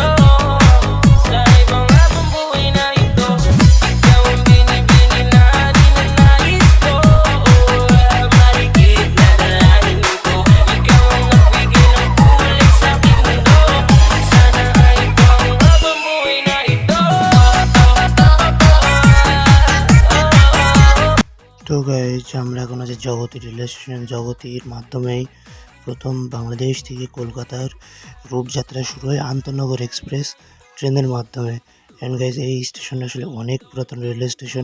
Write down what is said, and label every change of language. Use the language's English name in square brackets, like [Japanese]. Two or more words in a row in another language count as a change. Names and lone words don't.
[Filipino] Sa ibang habang buhay na ito. Ikaw ang binibini na ninanais ko. Marikit na dalangin ko. Ikaw ang nagbigay ng kulay sa aking mundo. Sana ay ibang habang buhay na ito. [Bangla] তো গাইজ আমরা এখন আছি জগতী রেলওয়ে স্টেশন। জগতীর মাধ্যমেই প্রথম বাংলাদেশ থেকে কলকাতার রূপযাত্রা শুরু হয় আন্তনগর [English] express train [Bangla] মাধ্যমে। [English] and guys [Bangla] এই স্টেশনটা আসলে অনেক পুরাতন [English] railway station.